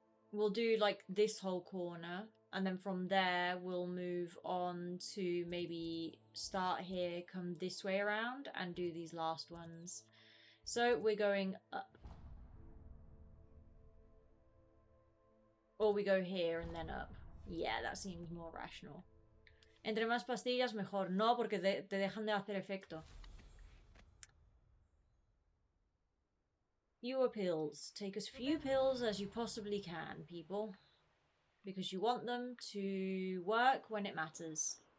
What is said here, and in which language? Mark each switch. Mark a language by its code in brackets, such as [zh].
[en] We'll do like this whole corner, and then from there we'll move on to maybe start here, come this way around, and do these last ones. So we're going up. Or we go here and then up. Yeah, that seems more rational. [es] Entre más pastillas, mejor. No, porque te dejan de hacer efecto. [en] Fewer pills. Take as few pills as you possibly can, people. Because you want them to work when it matters.